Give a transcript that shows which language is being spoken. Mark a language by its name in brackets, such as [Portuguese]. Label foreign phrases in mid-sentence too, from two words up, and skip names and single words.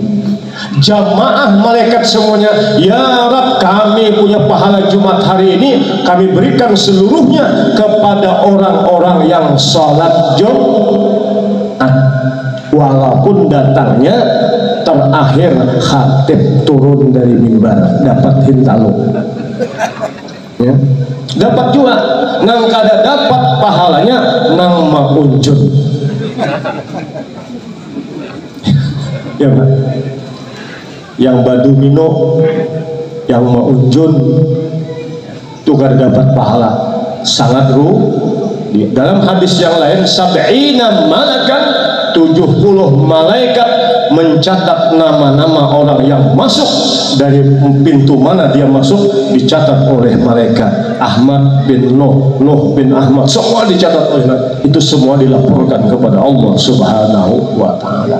[Indonesian] Jamaah malaikat semuanya, [Arabic] ya Rabb, [Indonesian] kami punya pahala Jumat hari ini, kami berikan seluruhnya kepada orang-orang yang sholat Jumat, walaupun datangnya terakhir khatib turun dari mimbar, [Banjar] dapat hintalu, ya. Dapat juga nang kada dapat pahalanya nang maunjun, ya Pak. Yang badu mino, yang maunjun itu kada dapat pahala, sangat rugi. [Indonesian] Dalam hadis yang lain, [Arabic] sab'ina malakan, [Indonesian] 70 malaikat mencatat nama-nama orang yang masuk, dari pintu mana dia masuk dicatat oleh malaikat. Ahmad bin Nuh, Nuh bin Ahmad, semua dicatat oleh malaikat. Itu semua dilaporkan kepada Allah [Arabic] Subhanahu wa ta'ala.